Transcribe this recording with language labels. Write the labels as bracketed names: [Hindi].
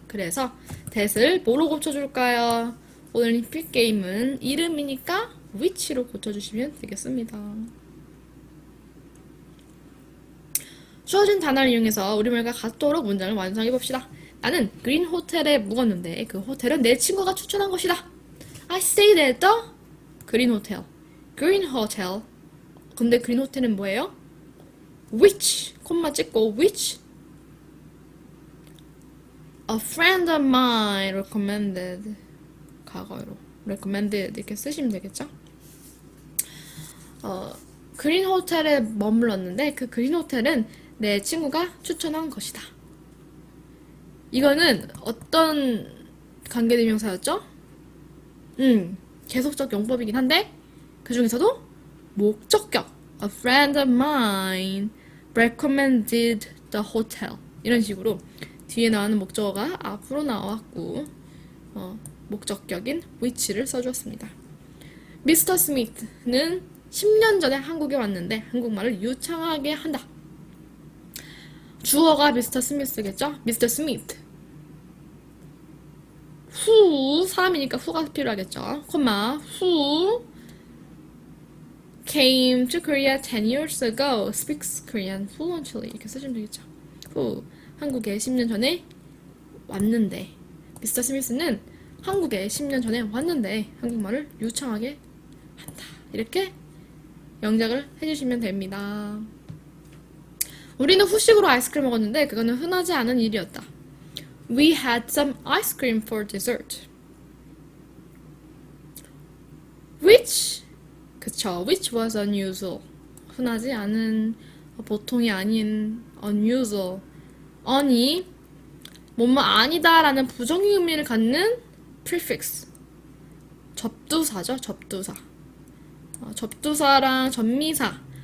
[Korean] 그래서 대스를 뭐로 고쳐줄까요? 올림픽 게임은 이름이니까 which로 고쳐주시면 되겠습니다. 주어진 단어를 이용해서 우리말과 같도록 문장을 완성해봅시다. 나는 그린 호텔에 묵었는데 그 호텔은 내 친구가 추천한 곳이다. [English] I stayed at the green hotel. green hotel. [Korean] 근데 그린 호텔은 뭐예요? [English] which, [Korean] 콤마 찍고 [English] which a friend of mine recommended. [Korean] 과거로 recommended 이렇게 쓰시면 되겠죠? 그린 호텔에 머물렀는데 그 그린 호텔은 내 친구가 추천한 것이다. 이거는 어떤 관계대명사였죠? 계속적 용법이긴 한데 그 중에서도 목적격 [English] A friend of mine recommended the hotel. [Korean] 이런 식으로 뒤에 나오는 목적어가 앞으로 나왔고 목적격인 which를 써주었습니다. 미스터 스미트는 10년 전에 한국에 왔는데 한국말을 유창하게 한다. 주어가 미스터 스미스겠죠? 미스터 스미트. who, 사람이니까 who가 필요하겠죠? 콤마, [English] who came to Korea 10 years ago, speaks Korean fluently. [Korean] 이렇게 쓰시면 되겠죠? who, 한국에 10년 전에 왔는데 미스터 스미스는 한국에 10년 전에 왔는데 한국말을 유창하게 한다. 이렇게 영작을 해주시면 됩니다. 우리는 후식으로 아이스크림 먹었는데 그거는 흔하지 않은 일이었다. [English] We had some ice cream for dessert. Which, [Korean] 그쵸, [English] which was unusual. [Korean] 흔하지 않은, 보통이 아닌 unusual. on이 뭐뭐 아니다 라는 부정의 의미를 갖는 prefix. 접두사죠, 접두사. 접두사랑 접미사